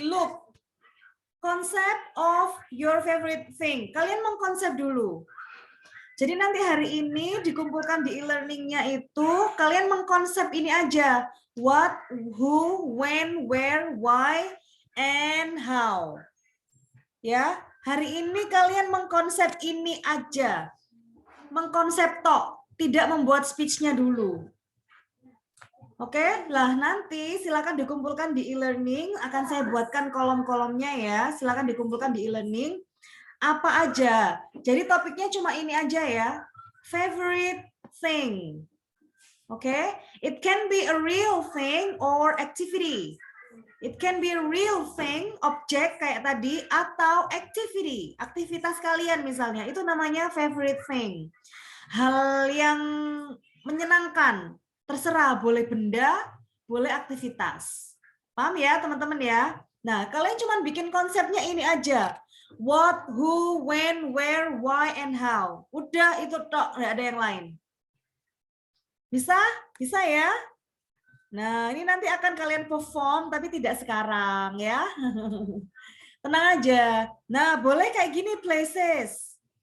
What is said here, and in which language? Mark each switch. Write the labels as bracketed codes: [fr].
[en] Look, concept of your favorite thing. [id] Kalian mengkonsep dulu. Jadi nanti hari ini dikumpulkan di e-learningnya itu, kalian mengkonsep ini aja. [en] What, who, when, where, why, and how. [id] Ya, hari ini kalian mengkonsep ini aja. Mengkonsep tok, tidak membuat speech-nya dulu. Oke, lah nanti silakan dikumpulkan di e-learning, akan saya buatkan kolom-kolomnya ya. Silakan dikumpulkan di e-learning. Apa aja. Jadi topiknya cuma ini aja ya. [en] Favorite thing. Oke, it can be a real thing or activity. It can be a real thing, [id] objek kayak tadi, atau activity, aktivitas kalian misalnya. Itu namanya favorite thing. Hal yang menyenangkan. Terserah, boleh benda, boleh aktivitas. Paham ya teman-teman ya? Nah, kalian cuma bikin konsepnya ini aja. [en] What, who, when, where, why, and how. [id] Udah itu tok, nggak ada yang lain. Bisa? Bisa ya? Nah, ini nanti akan kalian perform, tapi tidak sekarang ya. Tenang aja. Nah, boleh kayak gini places.